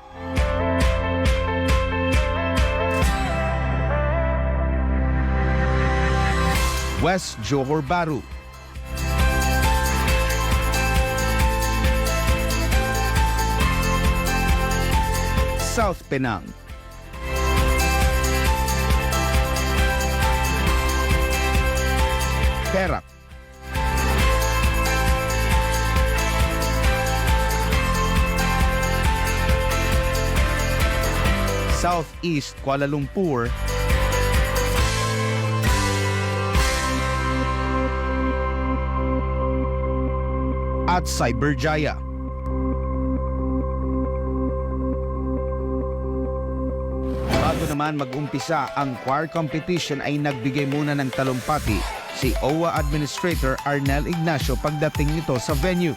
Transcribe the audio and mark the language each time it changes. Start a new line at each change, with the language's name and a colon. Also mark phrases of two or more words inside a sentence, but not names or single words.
Filipino: West Johor Bahru, South Penang, Perak, Southeast Kuala Lumpur, at Cyberjaya. Bago naman mag-umpisa ang choir competition ay nagbigay muna ng talumpati si OWA Administrator Arnel Ignacio pagdating nito sa venue.